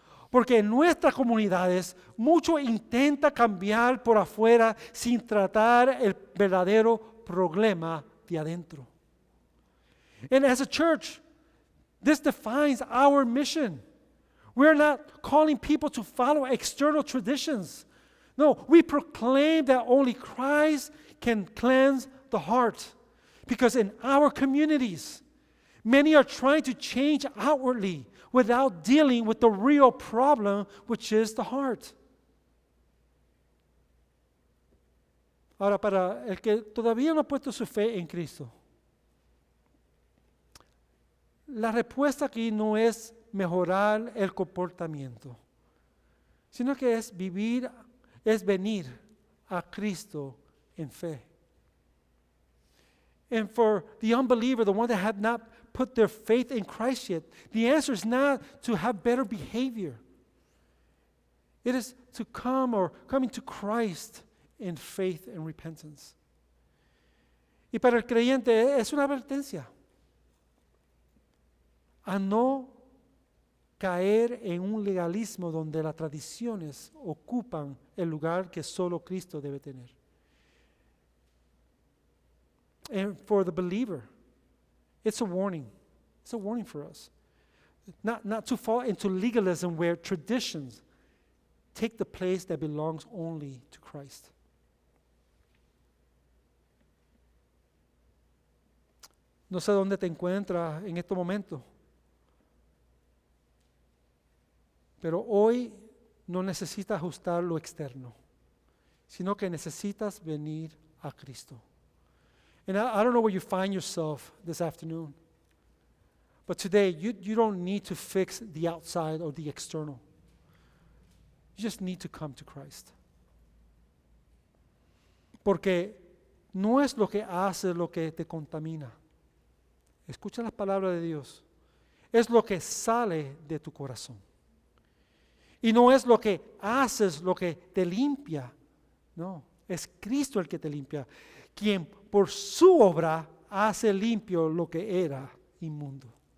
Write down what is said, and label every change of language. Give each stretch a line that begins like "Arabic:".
Spanish: Porque en nuestras comunidades muchos intentan cambiar por afuera sin tratar el verdadero problema de adentro.
English: And as a church, this defines our mission. We're not calling people to follow external traditions. No, we proclaim that only Christ can cleanse the heart. Because in our communities, many are trying to change outwardly without dealing with the real problem, which is the heart.
Spanish: Ahora, para el que todavía no ha puesto su fe en Cristo, la respuesta aquí no es mejorar el comportamiento, sino que es venir a Cristo en fe.
English: And for the unbeliever, the one that had not put their faith in Christ yet, the answer is not to have better behavior. It is to coming to Christ in faith and repentance.
Spanish: Y para el creyente es una advertencia a no caer en un legalismo donde las tradiciones ocupan el lugar que solo Cristo debe tener.
English: And for the believer, it's a warning. It's a warning for us. Not to fall into legalism where traditions take the place that belongs only to Christ.
Spanish: No sé dónde te encuentras en este momento, pero hoy no necesitas ajustar lo externo, sino que necesitas venir a Cristo.
English: And I don't know where you find yourself this afternoon, but today you don't need to fix the outside or the external. You just need to come to Christ.
Spanish: Porque no es lo que hace lo que te contamina. Escucha las palabras de Dios. Es lo que sale de tu corazón. Y no es lo que haces lo que te limpia. No, es Cristo el que te limpia, quien por su obra hace limpio lo que era inmundo.